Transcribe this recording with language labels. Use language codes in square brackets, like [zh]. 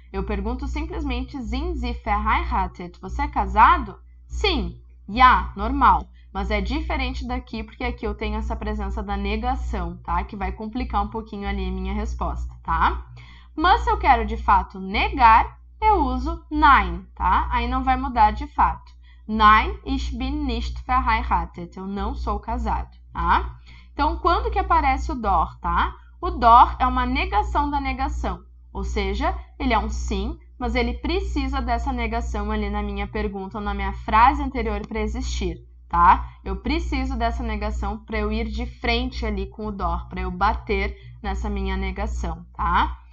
[pt] Eu pergunto simplesmente [de] sind Sie verheiratet? [pt] Você é casado? Sim. [de] Ja, normal. [pt] Mas é diferente daqui porque aqui eu tenho essa presença da negação, tá? Que vai complicar um pouquinho ali a minha resposta, tá? Mas se eu quero de fato negar, eu uso nein, tá? Aí não vai mudar de fato. [de] Nein, ich bin nicht verheiratet. [pt] Eu não sou casado, tá? Então, quando que aparece o doch, tá? O doch é uma negação da negação. Ou seja, ele é um sim, mas ele precisa dessa negação ali na minha pergunta ou na minha frase anterior para existir, tá? Eu preciso dessa negação para eu ir de frente ali com o doch, para eu bater nessa minha negação, tá?